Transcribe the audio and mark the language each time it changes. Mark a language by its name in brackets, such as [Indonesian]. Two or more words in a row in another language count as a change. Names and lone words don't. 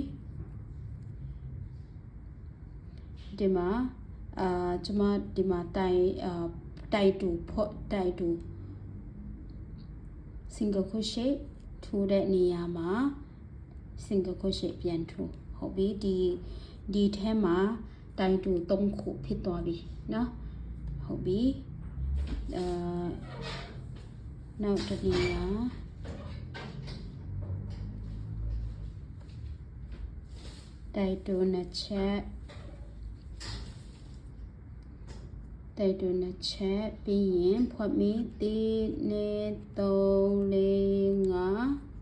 [Burmese] ဒီမှာကျမဒီမှာတိုင်တူ [English] single crochet [Burmese] ထိုးတဲ့နေရာမှာ [English] single crochet [Burmese] ပြန်ထိုးဟုတ်ပြီဒီထဲမှာတိုင်တူ3ခုဖြစ်သွားပြီเนาะဟုတ်ပြီနောက်တစ်နေရာ တိုက်တူနှစ်ချက်ပြီးရင်ဖွက်မီ1 2 3 4 5